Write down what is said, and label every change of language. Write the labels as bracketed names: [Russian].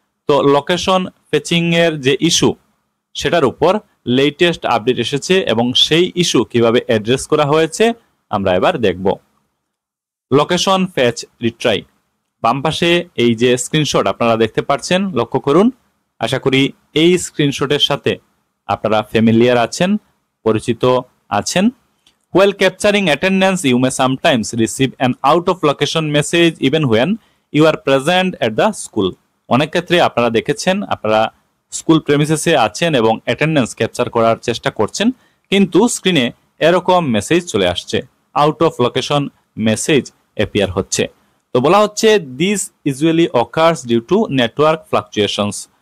[Bangla] তো location fetching এর যে ইস্যু সেটার উপর লেটেস্ট আপডেট এসেছে এবং সেই ইস্যু কিভাবে অ্যাড্রেস করা হয়েছে আমরা এবার দেখব। Location fetch retry. বাম পাশে এই যে স্ক্রিনশট আপনারা দেখতে পাচ্ছেন, লক্ষ্য করুন। আশা করি এই স্ক্রিনশটের সাথে আপনারা ফ্যামিলিয়ার আছেন, পরিচিত আছেন। [English] While capturing attendance, you may sometimes receive an out of location message even when you are present at the school. [Bangla] অনেক ক্ষেত্রে আপনারা দেখেছেন, আপনারা স্কুল প্রেমিসেসে আছেন এবং অ্যাটেন্ডেন্স ক্যাপচার করার চেষ্টা করছেন, কিন্তু স্ক্রিনে এরকম মেসেজ চলে আসছে, out of location message appear হচ্ছে। তো বলা হচ্ছে [English] This usually occurs due to network fluctuations.